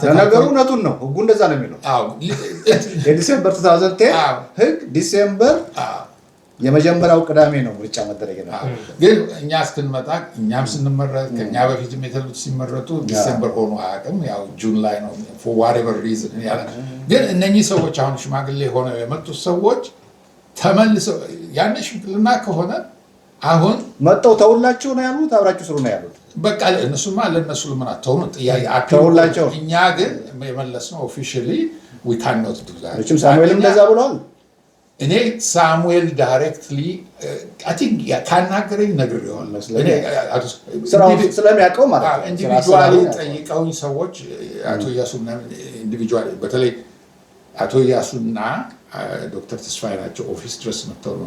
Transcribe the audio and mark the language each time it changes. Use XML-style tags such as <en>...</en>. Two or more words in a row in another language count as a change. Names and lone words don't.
<am>ነገሩ እውነቱን ነው። ህጉ እንደዛ ነው የሚለው። የዲሴምበር 2010 ህግ ዲሴምበር የመጀመሪያው ቅዳሜ ነው ምርጫ መደረግ የነበረው። ግን እኛ እስክንመጣ እኛም ስንመረጥ ከኛ በፊትም የተሉት ሲመረጡ ዲሴምበር ሆኖ አያውቅም። ያው ጁን ላይ ነው</am> <en>for whatever reason</en> <am>ያለ። ግን እነኚህ ሰዎች አሁን ሽማግሌ ሆነው የመጡት ሰዎች ተመልሰው ያን ሽምግልና ከሆነ አሁን መጣው ተውላችሁ ነው ያሉት፣ አብራችሁ ስሩ ነው ያሉት። በቃ እነሱማ ለነሱ ለምን አተውኑ ጥያቄ አተውላቸው። እኛ ግን የመለስነው ኦፊሻሊ</am> <en>we cannot do that።</en> <am>እቺም ሳሙኤልም እንደዛ ብሏል። እኔ ሳሙኤል ዳይሬክትሊ</am> <en>I think</en> <am>ካናገረኝ ነግሬዋለሁ መስለኝ ስራው ስለሚያውቀው ማለት ነው። ኢንዲቪጁዋሊ ጠይቀውኝ ሰዎች አቶ ኢያሱና ኢንዲቪጁዋሊ በተለይ አቶ ኢያሱና ዶክተር ተስፋዬ ናቸው ኦፊስ ድረስ መጥተው ነው</am>